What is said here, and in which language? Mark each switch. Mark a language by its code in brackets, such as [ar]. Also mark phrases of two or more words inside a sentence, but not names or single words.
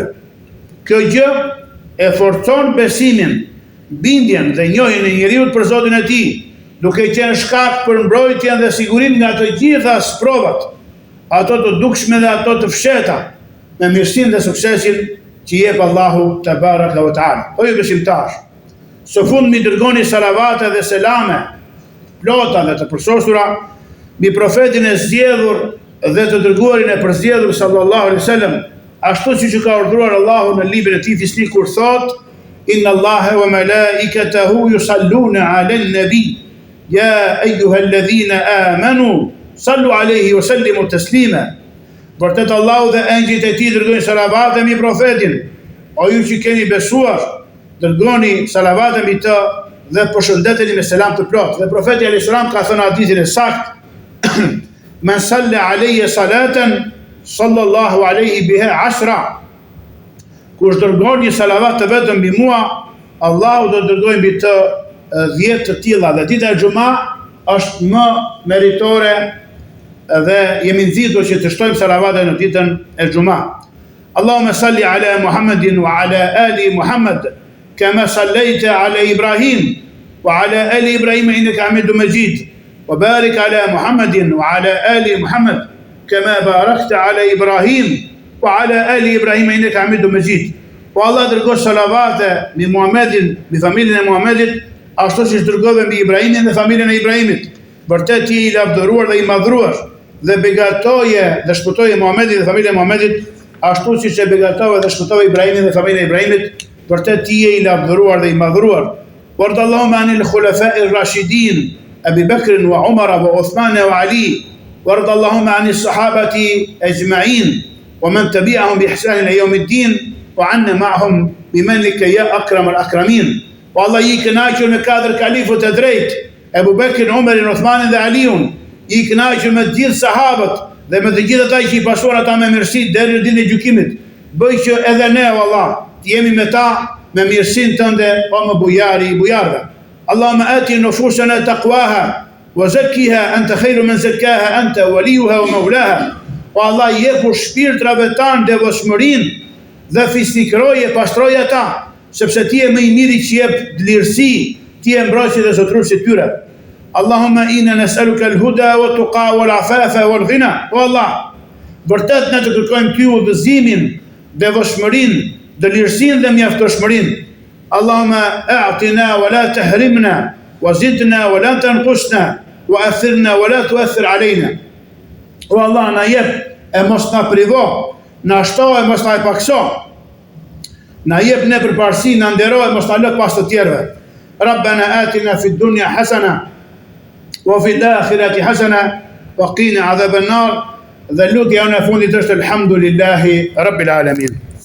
[sq] Kjo gjë e forcon besimin, bindjen dhe njohjen e njeriu për Zotin e tij, duke qenë shkak për mbrojtjen dhe sigurinë nga të gjitha sprovat, ato të dukshme dhe ato të fshehta, me mirësinë dhe suksesin që jep Allahu [ar] تبارك وتعالى. [sq] O ju besimtar, së fund mi dërgoni salavate dhe selame plota dhe të përsosura mbi profetin e zgjedhur dhe të dërguarin e përzgjedhur [ar] صلى الله عليه وسلم, [sq] ashtu siç ka urdhëruar Allahu në librin e tij fisnik kur thot: [ar] إن الله وملائكته يصلون على النبي يا أيها الذين آمنوا صلوا عليه وسلموا تسليما. [sq] Vërtet Allahu dhe engjëjt e tij dërgojnë salavate mbi profetin. O ju që keni besuar, dërgoni salavate mbi të dhe përshëndeteni me selam të plot. Dhe profeti [ar] عليه السلام [sq] ka thënë hadithin e saktë: [ar] من صلى علي صلاة صلى الله عليه بها 10. [sq] Kush dërgon një salavat të vetëm mbi mua, Allahu do dërgojë mbi të 10 të tilla. Dhe dita e Xuma është më meritore dhe jemi nxitur që të shtojmë salavate në ditën e Xuma. [ar] اللهم صل على محمد وعلى آل محمد كما صليت على إبراهيم وعلى آل إبراهيم إنك حميد مجيد وبارك على محمد وعلى آل محمد كما باركت على إبراهيم وعلى آل إبراهيم إنك حميد مجيد. [sq] Po Allah dërgoj salavate mbi Muhammedin, mbi familjen e Muhammedit, ashtu siç dërgove mbi Ibrahimin dhe familjen e Ibrahimit. Vërtet ti i lavdëruar dhe i madhruar, dhe begatoje dhe shpëtoje Muhammedin dhe familjen e Muhammedit, ashtu siç e begatove dhe shpëtove Ibrahimin dhe familjen e Ibrahimit. Vërtet ti je i lavdëruar dhe i madhruar. [ar] وارض اللهم عن الخلفاء الراشدين أبي بكر وعمر وعثمان وعلي. وارض اللهم عن الصحابة أجمعين ومن تبعهم بإحسان إلى يوم الدين وعنا معهم بمنك يا أكرم الأكرمين. [sq] Po Allah i kënaqur me katër kalifët e drejtë, Abu Bekrin, Umarin, Uthmanin dhe Aliun, i kënaqur me të gjithë sahabët dhe me të gjithë ata që i pasuan ata me mirësi deri në ditën e gjykimit. Bëj që edhe ne, o Allah, të jemi me ta me mirësinë tënde, o më bujari i bujarëve. [ar] اللهم آت نفوسنا تقواها وزكها أنت خير من زكاها أنت وليها ومولاها. [sq] O Allah, jepu shpirtrave tanë devotshmërinë dhe fisnikroje, pastroje ata, sepse ti je më i miri që jep lirësi, ti je mbrojtësi dhe zotruesi tyre. [ar] اللهم إنا نسألك الهدى والتقى والعفاف والغنى. [sq] O Allah, vërtet ne të kërkojmë ty udhëzimin, devotshmërinë, dëlirësinë dhe mjaftueshmërinë. [ar] اللهم أعطنا ولا تحرمنا وزدنا ولا تنقصنا وآثرنا ولا تؤثر علينا. [sq] O Allah, na jep e mos na privo, na shto e mos na e pakso. Na jep ne përparësi, na ndero e mos na lë pas të tjerëve. [ar] ربنا آتنا في الدنيا حسنة وفي الآخرة حسنة وقنا عذاب النار. [sq] Dhe lutja e fundit është [ar] الحمد لله رب العالمين.